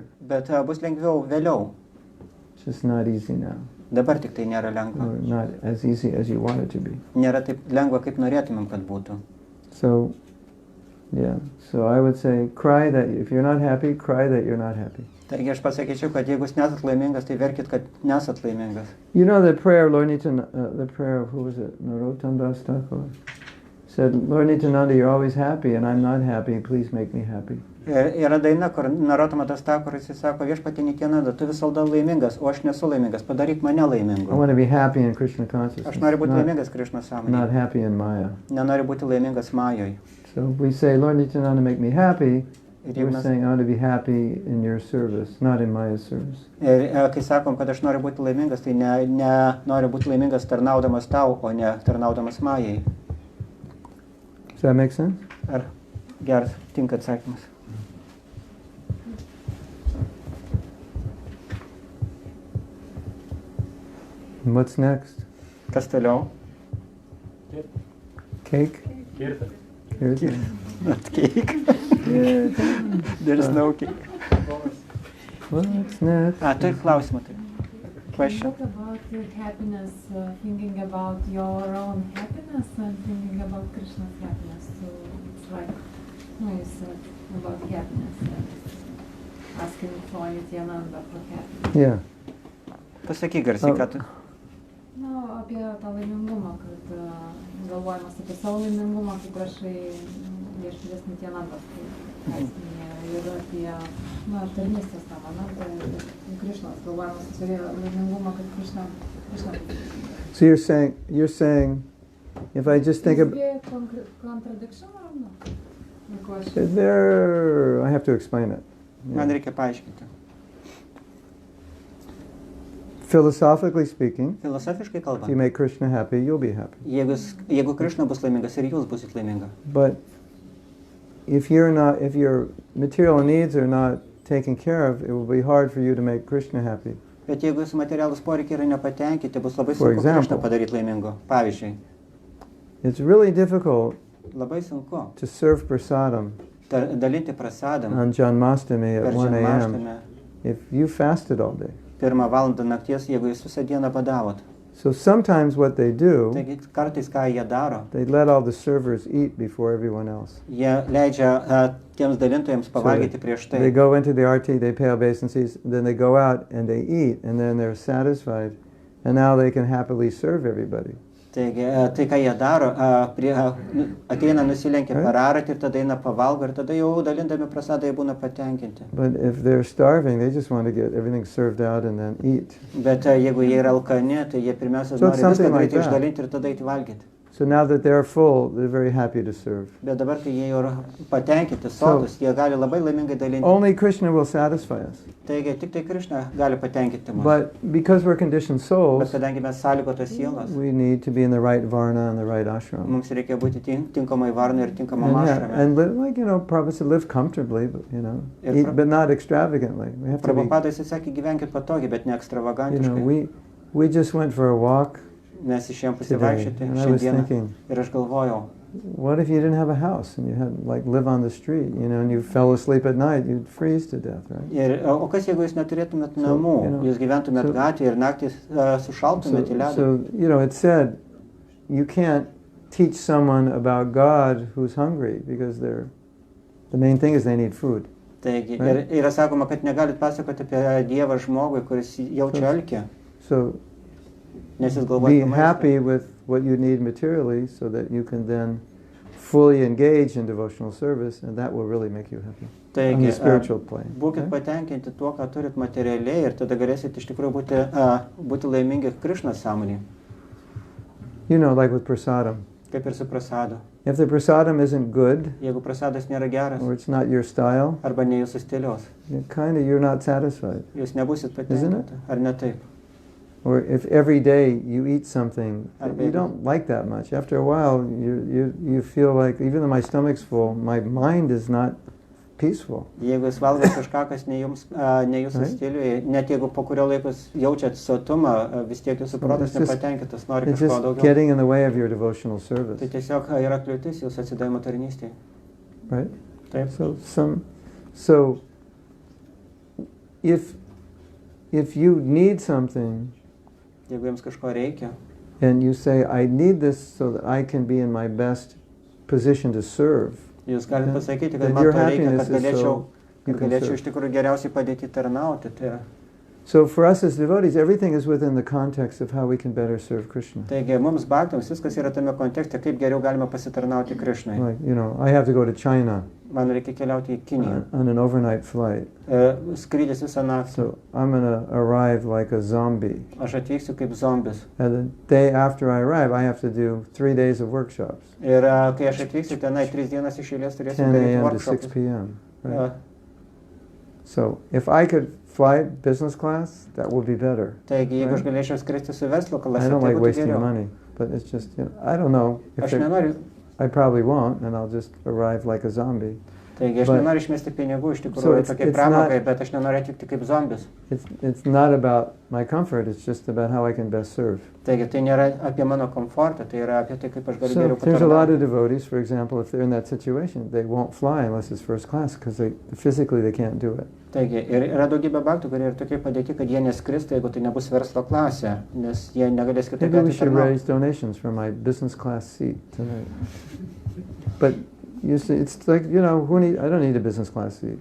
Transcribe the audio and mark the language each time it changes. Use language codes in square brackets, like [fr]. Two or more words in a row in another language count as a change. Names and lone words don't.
[lt] Bet bus lengviau vėliau. [en] It's just not easy now, [lt] Dabar tik tai nėra lengva. [en] or not as easy as you want it to be. [lt] Nėra taip lengva, kaip norėtumėm, kad būtų. [en] So, yeah. So I would say, cry that if you're not happy, cry that you're not happy. [lt] Taigi aš pasakyčiau, kad jeigu jūs nesat laimingas, tai verkit, kad nesat laimingas. [en] You know the prayer, Lord Nityananda, the prayer of, who was it? Narottam Das Thakur said, Lord Nityananda, you're always happy and I'm not happy, please make me happy. [lt] Yra daina, kur Narottam Das Thakur jis sako, viešpatie Nityananda, tu visada laimingas, o aš nesu laimingas, padaryk mane [en] I [lt] laimingu. [en] want to be happy in Krishna consciousness, [lt] Aš noriu būti [en] not, [lt] laimingas Krišnos [en] not [lt] sąmonėje. [en] happy in Maya. [lt] Nenoriu būti laimingas Majoj. [en] So we say, Lord Nityananda, make me happy. [lt] Ir jeigu [en] We're [lt] mes- [en] saying, I want to be happy in your service, not in Maya's service. [lt] Ir kai sakom, kad aš noriu būti laimingas, tai noriu būti laimingas tarnaudamas tau, o ne tarnaudamas Majai. [en] Does that make sense? [lt] Ar geras, tinka atsakymas. [en] And what's next? [lt] Kas toliau? [en] Cake? Kirtan. Kirtan. Not cake. There's no cake. What's next? [lt] Turi klausimą. Tai. [en] Can you Question. talk about your happiness, thinking about your own happiness and thinking about Krishna's happiness? So it's like, you said about happiness and asking for Nityananda for happiness. Yeah. [lt] Pasakyk garsiai, ką tu. Apie tą laimingumą, kad galvojimas apie savo laimingumą, kaip prašai viešpaties Nityanandas, tai ir apie tarnystės tą momentą ir Krišnos galvojimas apie laimingumą, kad Krišna. [en] So you're saying, if I just think of Contradiction or not? The question. there, I have to explain it. [lt] Man reikia paaiškinti. [en] Philosophically speaking, [lt] Filosofiškai [en] if you [lt] kalbant, [en] make Krishna happy, you'll be happy. [lt] jeigu Krišna bus laimingas ir jūs busit laiminga. [en] But if your material needs are not taken care of, it will be hard for you to make Krishna happy. [lt] Bet jeigu jūsų materialus poreikiai yra nepatenkinti, bus labai [en] For [lt] sunku [en] example. [lt] Krišną padaryti laimingu. Pavyzdžiui, [en] It's really difficult [lt] labai sunku [en] to serve prasadam [lt] dalinti prasadam [en] on Janmashtami [lt] per [en] at 1 a.m. [lt] Žanmaštame [en] if you fasted all day. [lt] 1 valandą nakties, jeigu jūs visą dieną badavot. [en] So sometimes what they do, [lt] Taigi kartais ką jie daro, [en] they let all the servers eat before everyone else. [lt] jie leidžia tiems dalintojams pavalgyti prieš [en] They [lt] tai. [en] go into the RT, they pay obeisances, then they go out and they eat, and then they're satisfied, and now they can happily serve everybody. [lt] Taigi, tai ką jie daro, ateina nusilenkia [en] Right. [lt] per aratį ir tada eina pavalgo ir tada jau dalindami prasadą jie būna patenkinti. [en] But if they're starving, they just want to get everything served out and then eat. [lt] Bet jeigu jie yra alkani, tai jie pirmiausia [en] So [lt] nori [en] it's something [lt] viską [en] like [lt] greitai [en] that. [lt] išdalinti ir tada eiti valgyti. [en] So now that they're full, they're very happy to serve. [lt] Bet dabar, kai jie jau yra patenkinti, sotus, jie gali labai laimingai dalinti. [en] Only Krishna will satisfy us. [lt] Taigi, tik tai Krišna gali patenkinti mus. [en] But because we're conditioned [lt] Bet [en] souls, [lt] kadangi mes sąlygotos sielos, [en] we need to be in the right varna and the right ashram. [lt] mums reikia būti tinkamai varnai ir tinkamam [en] And [lt] ašrame. [en] live, like, Prabhupada said, live comfortably, but, [lt] Ir [en] eat, [lt] Pra- [en] but not extravagantly. We have to be, [lt] Prabhupada jis sakė, gyvenkit patogiai, bet ne ekstravagantiškai. [en] we just went for a walk [lt] Mes išėjom [en] today, [lt] pasivaikščioti [en] and I was [lt] šiandieną. [en] thinking, [lt] Ir aš galvojau, [en] what if you didn't have a house and you had, live on the street, and you fell asleep at night, you'd freeze to death, right? [lt] o kas jeigu jūs neturėtumėt [en] So, [lt] namų, jūs gyventumėt [en] so- [lt] gatvėje ir naktį sušaltumėt į ledą. [en] So, it said, you can't teach someone about God who's hungry, because the main thing is they need food. [lt] Taigi, [en] Right. [lt] ir yra sakoma, kad negalit pasakoti apie Dievą žmogui, kuris jaučia alkį, [en] So, [lt] nes jis galvoja [en] be [lt] apie maistą. [en] happy with what you need materially so that you can then fully engage in devotional service, and that will really make you happy on [lt] Taigi, [en] the spiritual plane. [lt] būkit [en] okay? [lt] patenkinti tuo, ką turit materialiai ir tada galėsit iš tikrųjų būti laimingi Krišnos sąmonėje, [en] Like with prasadam. [lt] kaip ir su prasadu. [en] If the prasadam isn't good, [lt] Jeigu prasadas nėra geras [en] or it's not your style, [lt] arba ne jūsų stiliaus, [en] you're not satisfied. [lt] jūs nebusit [en] Isn't it? [lt] patenkinti. Ar ne taip? [en] Or if every day you eat something that [lt] Arba [en] you don't like that much, after a while you feel like, even though my stomach's full, my mind is not peaceful. [lt] Jeigu jūs valgote kažką, kas ne jūsų [en] Right. [lt] stiliui, net jeigu po kurio laiko jūs jaučiat sotumą, vis tiek jūsų protas [en] It's just- [lt] nepatenkintas, nori [en] It's [lt] kažko [en] just [lt] daugiau. [en] getting in the way of your devotional service, [lt] Tai tiesiog yra kliūtis jūsų atsidavimo tarnystėje. [en] right? [lt] Taip. [en] So if you need something [lt] Jeigu jums kažko reikia, [en] and you say, I need this so that I can be in my best position to serve, [lt] jūs galite [en] then- [lt] pasakyti, kad [en] then [lt] man [en] your [lt] to reikia, [en] happiness [lt] kad [en] is [lt] galėčiau, [en] so you [lt] kad [en] can [lt] galėčiau [en] serve. [lt] iš tikrųjų geriausiai padėti tarnauti. Tai yra. [en] So for us as devotees, everything is within the context of how we can better serve Krishna. [lt] Taigi mums bhaktams viskas yra tame kontekste, kaip geriau galima pasitarnauti Krishnai. [en] Like, I have to go to China [lt] Man reikia keliauti į Kiniją. [en] on an overnight flight. [lt] Skrydis visą naktį. [en] So I'm going to arrive like a zombie. [lt] Aš atvyksiu kaip zombis. [en] And the day after I arrive, I have to do 3 days of workshops, [lt] Ir kai aš atvyksiu tenai 3 dienas iš eilės turėsiu [en] 10 [lt] daryti [en] a.m. to 6 [lt] workshopus. [en] p.m. Right? Uh, So if I could fly business class, that would be better. [lt] Taigi, jeigu aš [en] Right. [lt] galėčiau skristi su verslo [en] I [lt] klase, [en] don't [lt] tai [en] like [lt] būtų [en] wasting [lt] geriau. [en] money, but it's just, I don't know. If [lt] Aš [en] they- [lt] nenoriu, [en] I probably won't, and I'll just arrive like a zombie. [lt] taigi aš [en] But- [lt] nenoriu išmesti pinigų iš [en] So [lt] tikrųjų [en] it's- [lt] tokiai [en] it's [lt] pramogai, [en] not- [lt] bet aš nenoriu atvykti kaip zombis. [en] It's not about my comfort, it's just about how I can best serve. [lt] Taigi tai nėra apie mano komfortą, tai yra apie tai, kaip aš galiu [en] So [lt] geriau [en] there's a lot of [lt] patarnauti. [en] devotees, for example, if they're in that situation, they won't fly unless it's first class because physically they can't do it. [lt] Taigi, ir yra daugybė bhaktų, kurie yra tokie padėti, kad jie neskristų, jeigu tai nebus verslo klasė, nes jie negalės kitaip [en] Maybe we should [lt] atitarnauti. [en] raise donations for my business class seat tonight. But you see, it's like, I don't need a business class seat.